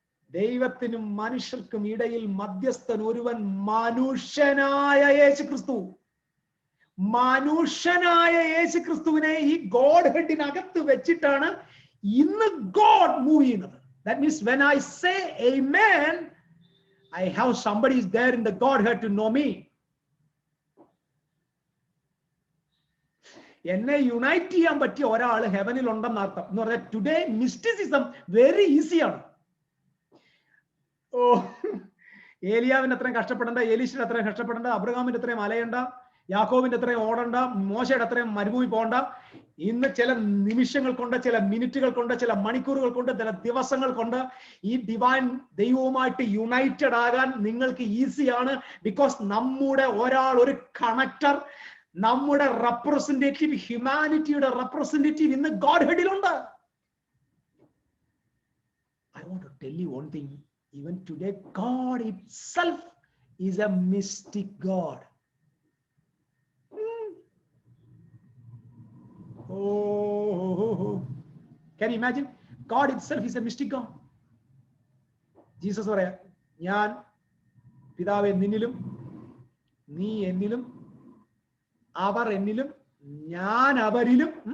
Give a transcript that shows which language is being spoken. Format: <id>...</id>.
<ml>ദൈവത്തിനും മനുഷ്യർക്കും ഇടയിൽ മധ്യസ്ഥൻ ഒരുവൻ, മനുഷ്യനായ യേശുക്രിസ്തു. മനുഷ്യനായ യേശുക്രിസ്തുവിനെ ഈ ഗോഡ് ഹെഡിനകത്ത് വെച്ചിട്ടാണ് ഇന്ന് ഗോഡ് മൂവ് ചെയ്യുന്നത്.</ml> <en>That means when I say amen, I have somebody is there in the Godhead to know me.</en> <ml>എന്നെ യുണൈറ്റ് ചെയ്യാൻ പറ്റിയ ഒരാൾ ഹെവനിൽ ഉണ്ടെന്ന് അർത്ഥം. എന്ന് പറഞ്ഞാൽ ടുഡേ മിസ്റ്റിസിസം വെരി ഈസിയാണ്. ഏലിയാവിന് അത്രയും കഷ്ടപ്പെടേണ്ട, എലീശിന് അത്രയും കഷ്ടപ്പെടേണ്ട, അബ്രഹാമിന്റെ അത്രയും അലയണ്ട, യാക്കോബിന്റെ അത്രയും ഓടണ്ട, മോശയുടെ അത്രയും മരുഭൂമി പോകണ്ട. ഇന്ന് ചില നിമിഷങ്ങൾ കൊണ്ട്, ചില മിനിറ്റുകൾ കൊണ്ട്, ചില മണിക്കൂറുകൾ കൊണ്ട്, ചില ദിവസങ്ങൾ കൊണ്ട് ഈ ഡിവൈൻ ദൈവവുമായിട്ട് യുണൈറ്റഡ് ആകാൻ നിങ്ങൾക്ക് ഈസിയാണ്. ബിക്കോസ് നമ്മുടെ ഒരാൾ, ഒരു കണക്ടർ, നമ്മുടെ റെപ്രസെന്റേറ്റീവ്, ഹ്യൂമാനിറ്റിയുടെ റെപ്രസെന്റേറ്റീവ് ഇന്ന് God ഹെഡിലുണ്ട്.</ml> <en>I want to tell you one thing. Even today, God itself is a mystic God. Oh, can you imagine? God itself is a mystic God.</en> <ml>Jesus പറയാ, ഞാൻ പിതാവേ നിന്നിലും നീ എന്നിലും അവർ എന്നിലും ഞാൻ അവരിലും.</ml>